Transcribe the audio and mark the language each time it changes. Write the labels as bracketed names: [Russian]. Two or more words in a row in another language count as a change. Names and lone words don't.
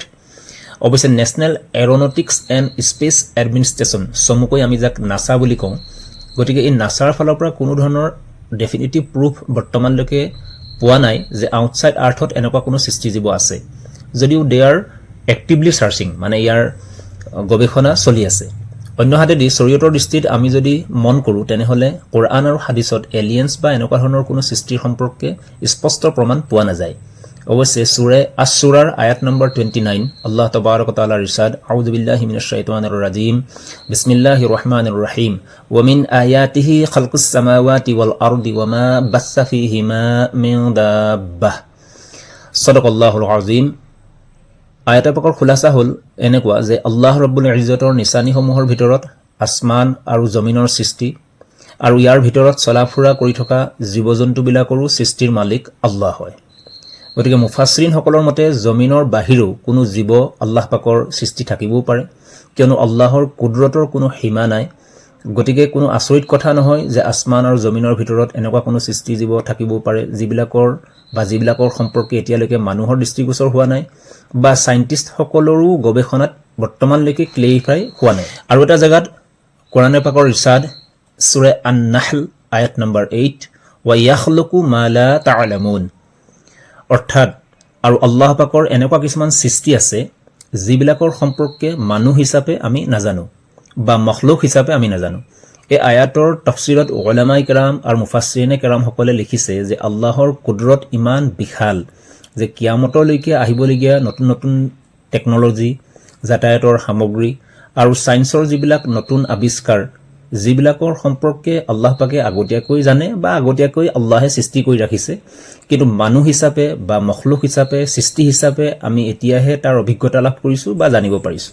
[Assamese] অৱশ্যে নেশ্যনেল এৰ'নটিক্স এণ্ড স্পেচ এডমিনিষ্ট্ৰেশ্যন, চমুকৈ আমি যাক নাছা বুলি কওঁ, গতিকে এই নাছাৰ ফালৰ পৰা কোনো ধৰণৰ [English] definitive proof [Assamese] বৰ্তমানলৈকে পোৱা নাই যে [English] outside earth [Assamese] এনেকুৱা কোনো সৃষ্টিজীৱ আছে, যদিও [English] they are actively searching, [Assamese] মানে ইয়াৰ গৱেষণা চলি আছে। অন্যহাতেদি শৰীয়তৰ দৃষ্টিত আমি যদি মন কৰোঁ তেনেহ'লে কোৰআন আৰু হাদিছত এলিয়েন্স বা এনেকুৱা ধৰণৰ কোনো সৃষ্টিৰ সম্পৰ্কে স্পষ্ট প্ৰমাণ পোৱা নাযায়। অৱশ্যে সূৰা আছ-সূৰাৰ আয়াত নম্বৰ 29 আল্লাহ তাবাৰক তাআলাৰ ইৰশাদ, [Arabic] أعوذ بالله من الشيطان الرجيم بسم الله الرحمن الرحيم, ومن آياته خلق السماوات والأرض وما بث فيهما من دابة. صدق الله العظيم. [Assamese] আয়াতৰ পাকৰ খুলাসা হ'ল এনেকুৱা যে আল্লাহ ৰব্বুল ইজ্জতৰ নিচানীসমূহৰ ভিতৰত আসমান আৰু জমিনৰ সৃষ্টি, আৰু ইয়াৰ ভিতৰত চলাফুৰা কৰি থকা জীৱ জন্তুবিলাকৰো সৃষ্টিৰ মালিক আল্লাহ হয়। গতিকে মুফাssিৰিনসকলৰ মতে জমিনৰ বাহিৰেও কোনো জীৱ আল্লাহ পাকৰ সৃষ্টি থাকিবও পাৰে, কিয়নো আল্লাহৰ কুদৰতৰ কোনো সীমা নাই। গতিকে কোনো আচৰিত কথা নহয় যে আসমান আৰু জমিনৰ ভিতৰত এনেকুৱা কোনো সৃষ্টি জীৱ থাকিবও পাৰে যিবিলাকৰ সম্পৰ্কে এতিয়ালৈকে মানুহৰ দৃষ্টিগোচৰ হোৱা নাই বা চাইণ্টিষ্টসকলৰো গৱেষণাত বৰ্তমানলৈকে ক্লেৰিফাই হোৱা নাই। আৰু এটা জেগাত কোৰাণে পাকৰ ইৰশাদ, সূৰা আন-নাহল আয়াত নম্বৰ 8, [Arabic] ويخلق ما لا تعلمون, [Assamese] অৰ্থাৎ আৰু আল্লাহ পাকৰ এনেকুৱা কিছুমান সৃষ্টি আছে যিবিলাকৰ সম্পৰ্কে মানুহ হিচাপে আমি নাজানো বা মখলুক হিচাপে আমি নাজানো। এই আয়াতৰ তাফসিৰত উলামাই কেৰাম আৰু মুফাssিৰিনে কেৰামসকলে লিখিছে যে আল্লাহৰ কুদৰত ইমান বিশাল যে কিয়ামতলৈকে আহিবলগীয়া নতুন নতুন টেকন'লজি, যাতায়াতৰ সামগ্ৰী আৰু ছায়েন্সৰ যিবিলাক নতুন আৱিষ্কাৰ, যিবিলাকৰ সম্পৰ্কে আল্লাহ পাকে আগতীয়াকৈ জানে বা আগতীয়াকৈ আল্লাহে সৃষ্টি কৰি ৰাখিছে, কিন্তু মানুহ হিচাপে বা মখলুক হিচাপে, সৃষ্টি হিচাপে আমি এতিয়াহে তাৰ অভিজ্ঞতা লাভ কৰিছোঁ বা জানিব পাৰিছোঁ।